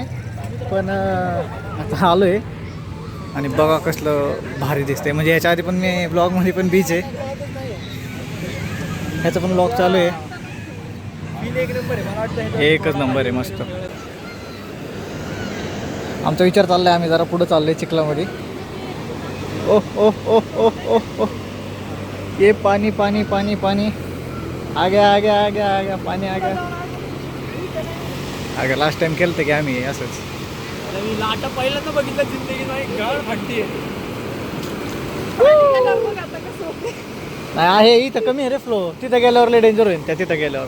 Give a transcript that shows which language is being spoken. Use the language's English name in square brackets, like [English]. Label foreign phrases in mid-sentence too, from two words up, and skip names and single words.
[Marathi] पण आता आलो आहे आणि बघा कसलं भारी दिसते. म्हणजे याच्या आधी पण मी ब्लॉगमध्ये पण बीच आहे, ह्याचा पण ब्लॉग चालू आहे. एक नंबर आहे, मला वाटतं एकच नंबर आहे, मस्त. आमचा विचार चालला आहे, आम्ही जरा पुढं चाललो आहे चिखलामध्ये. [Hindi] ओह ओह ओह ओह ओह ओह, ये पानी पानी पानी पानी आ गया आ गया आ गया आ गया, [Marathi] पाणी आ गया. अगं लास्ट टाइम केलं होतं की आम्ही असंच. मी लाटा पहिल्यांदा बघितलं जिंदगी नाही. गळ फाटते. नाही आहे इथं कमी आहे रे फ्लो. तिथं गेल्यावर लय डेंजर होईल, त्या तिथं गेल्यावर.